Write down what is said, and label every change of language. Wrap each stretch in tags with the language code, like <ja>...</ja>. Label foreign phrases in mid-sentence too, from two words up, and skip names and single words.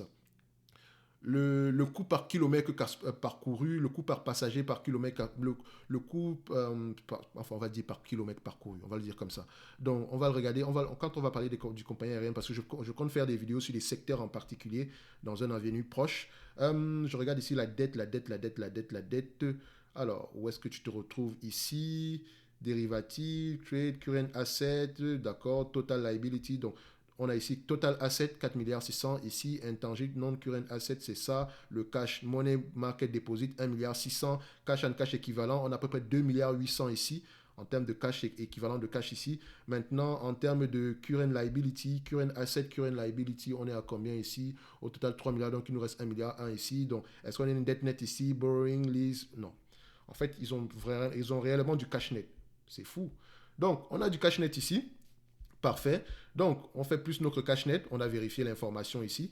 <fr>Le coût par kilomètre parcouru, le coût par passager par kilomètre, le coût, enfin on va dire par kilomètre parcouru, on va le dire comme ça. Donc on va le regarder, quand on va parler du compagnie aérien, parce que je compte faire des vidéos sur des secteurs en particulier dans un avenir proche. Je regarde ici la dette. Alors, où est-ce que tu te retrouves ici? Dérivative,</fr> <en>trade, current asset, d'accord, total liability, donc on a ici total asset 4 milliards 600, ici intangible non current asset c'est ça, le cash money market deposit 1 milliard 600, cash and cash équivalent, on a à peu près 2 milliards 800 ici en termes de cash équivalent de cash ici.</en> <fr>Maintenant en termes de</fr> <en>current liability, current asset, current liability,</en> <fr>on est à combien ici? Au total 3 milliards, donc il nous reste 1 milliard 1 ici. Donc est-ce qu'on a une dette nette ici,</fr> <en>borrowing, lease?</en> <fr>Non. En fait, ils ont réellement du cash net. C'est fou. Donc, on a du cash net ici. Parfait. Donc, on fait plus notre cash net. On a vérifié l'information ici.</fr>